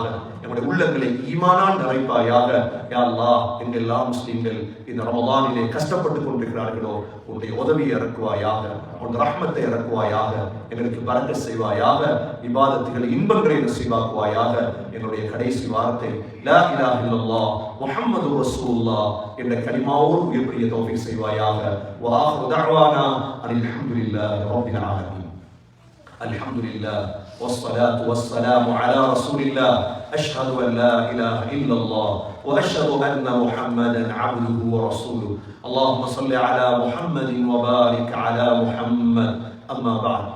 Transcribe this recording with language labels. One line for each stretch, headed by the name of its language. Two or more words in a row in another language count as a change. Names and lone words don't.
Tamil: நம்முடைய உள்ளங்களை ஈமானால் நிறைப்பாயாக. யா அல்லாஹ், எங்கெல்லாம் முஸ்லிம்கள் இந்த ரமலானிலே கஷ்டப்பட்டு கொண்டிருக்கிறார்களோ உன்னுடைய உதவியை இறக்குவாயாக, உன் ரஹ்மத்தை இறக்குவாயாக, எங்களுக்கு பரக்கத் செய்வாயாக, இபாதத்துகளை இன்பங்களை நசீபாக்குவாயாக. எங்களுடைய கடைசி வார்த்தை
Arabic: لا إله إلا الله محمد رسول الله
Tamil: என்ற கலிமாவோடு உயர்த்திய தௌஃபீக் செய்வாயாக.
Arabic: وآخر دعوانا الحمد لله رب العالمين. அல்ஹம்துலில்லாஹ் والصلاة والسلام على رسول الله. أشهد أن لا إله إلا الله وأشهد أن محمدا عبده ورسوله. اللهم صل على محمد وبارك على محمد. أما بعد.